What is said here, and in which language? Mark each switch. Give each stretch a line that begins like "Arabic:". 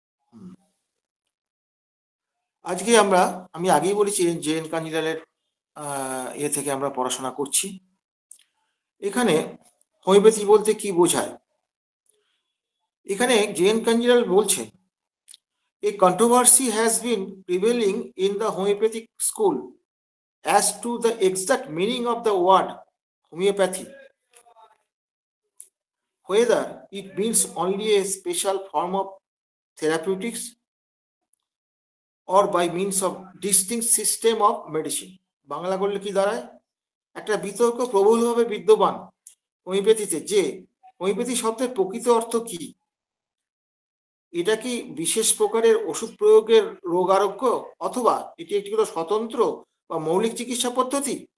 Bangla: হুম। আজকে আমি আগেই বলেছি জে.এন কাঞ্জিলালের ইয়ে থেকে আমরা পড়াশোনা করছি। এখানে হোমিওপ্যাথি বলতে কি বোঝায়? এখানে জে.এন কাঞ্জিলাল বলছেন,
English: a controversy has been prevailing in the homeopathic school as to the exact meaning of the word homeopathy, whether it means only a special form of therapeutics or by means of distinct system of medicine.
Bangla: Bangla করলে কি দাঁড়ায়? একটা বিতর্ক প্রবলভাবে বিদ্যমান হোমিওপ্যাথিতে যে homeopathy শব্দের প্রকৃত অর্থ কি, এটা কি বিশেষ প্রকারের ওষুধ প্রয়োগের রোগ আরোগ্য, অথবা এটি একটি স্বতন্ত্র বা মৌলিক চিকিৎসা পদ্ধতি?